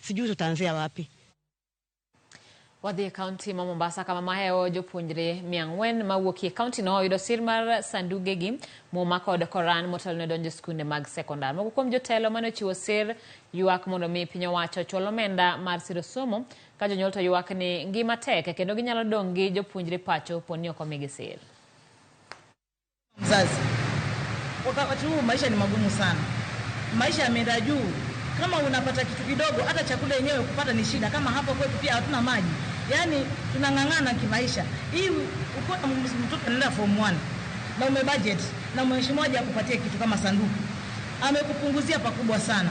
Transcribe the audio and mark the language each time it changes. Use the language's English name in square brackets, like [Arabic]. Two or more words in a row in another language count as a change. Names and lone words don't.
[Swahili] sijui tutaanzia wapi. [Luo (Kenya and Tanzania)] Wadhi kaunti ma Mombasa kama Moheo jopuonjre miang'wen mawuokie kaunti no oyudo sir mar sandugegi muma kod koran motelne donjo skunde mag sekondar. Moko kuom jotelo mane chiwo sir ywak mondo mi piny owacho chul omenda mar siro somo ka jonyuol to ywak ni ngima tek kendo ginyalo dong' gi jopuonjre pacho poni ok omigi sir. [Swahili] Mzazi, wakati huu maisha ni magumu sana. Maisha yameenda juu. Kama unapata kitu kidogo, hata chakula yenyewe kupata ni shida. Kama hapa kwetu pia hatuna maji. Yaani tunang'ang'ana kimaisha. Hii uko mtoto anaenda form 1 na umebudget na mheshimiwa aje akupatie kitu kama sanduku, amekupunguzia pakubwa sana.